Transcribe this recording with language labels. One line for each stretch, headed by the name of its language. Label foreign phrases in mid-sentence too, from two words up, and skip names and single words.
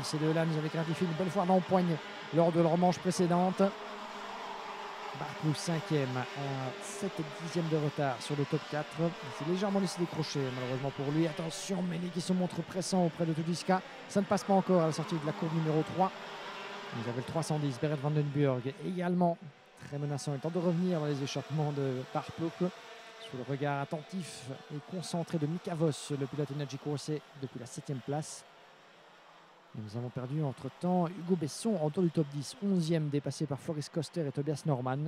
French: Ces deux-là nous avaient gratifié une belle fois dans le poigne lors de leur manche précédente. Barclay 5e à 7 dixièmes de retard sur le top 4. Il s'est légèrement laissé décrocher malheureusement pour lui. Attention, Meli qui se montre pressant auprès de Tudisca. Ça ne passe pas encore à la sortie de la courbe numéro 3. Vous avez le 310, Berit van den Burg également très menaçant. Il tente de revenir dans les échappements de Barclay. Sous le regard attentif et concentré de Mika Voss, le pilote Energy Corse depuis la 7e place. Et nous avons perdu entre-temps Hugo Besson en tour du top 10, 11e, dépassé par Floris Koster et Tobias Norman.